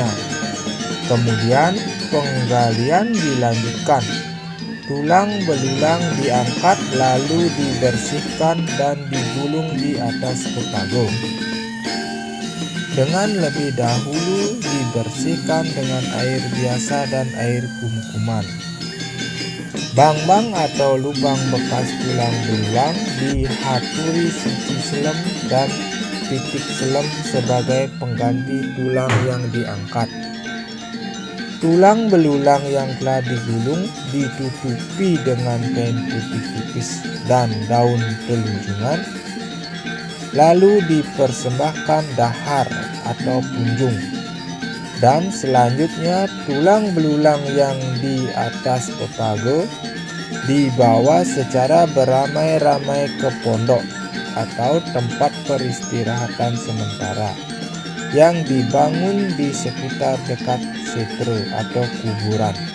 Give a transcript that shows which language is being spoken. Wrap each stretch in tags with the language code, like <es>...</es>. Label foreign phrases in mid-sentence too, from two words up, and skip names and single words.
<id>Kemudian penggalian dilanjutkan, tulang belulang diangkat lalu dibersihkan dan digulung di atas pepago. Dengan lebih dahulu dibersihkan dengan air biasa dan air kum-kuman. Bang-bang atau lubang bekas tulang belulang dihaturi</id> <ban>suci selem</ban> <id>dan</id> <ban>pitik selem</ban> <id>sebagai pengganti tulang yang diangkat. Tulang belulang yang telah digulung ditutupi dengan kain putih tipis dan daun telunjungan, lalu dipersembahkan dahar atau punjung, dan selanjutnya tulang belulang yang di atas pepago dibawa secara beramai-ramai ke pondok atau tempat peristirahatan sementara yang dibangun di sekitar dekat setro atau kuburan.</id>